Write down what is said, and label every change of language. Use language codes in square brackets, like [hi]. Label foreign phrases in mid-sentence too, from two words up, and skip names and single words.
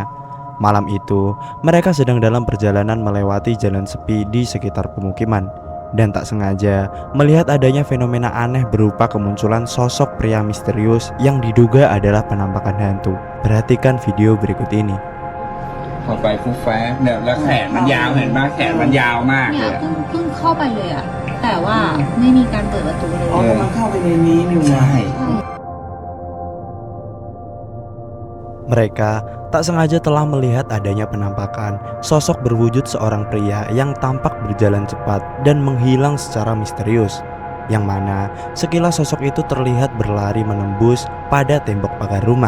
[id] Malam itu, mereka sedang dalam perjalanan melewati jalan sepi di sekitar pemukiman dan tak sengaja melihat adanya fenomena aneh berupa kemunculan sosok pria misterius yang diduga adalah penampakan hantu. Perhatikan video berikut ini. [th] เข้าไปฟุบแฟบเนี่ยแล้วแขนมันยาวเห็นป่ะแขนมันยาวมาก เนี่ เลย ยอะ เพิ่งเข้าไปเลยอะแต่ว่าไม่มีการเปิดประตูเลย อ๋อมันเข้าไปในนี้นี่วะ [id] Mereka tak sengaja telah melihat adanya penampakan sosok berwujud seorang pria yang tampak berjalan cepat dan menghilang secara misterius, yang mana sekilas sosok itu terlihat berlari menembus pada tembok pagar rumah.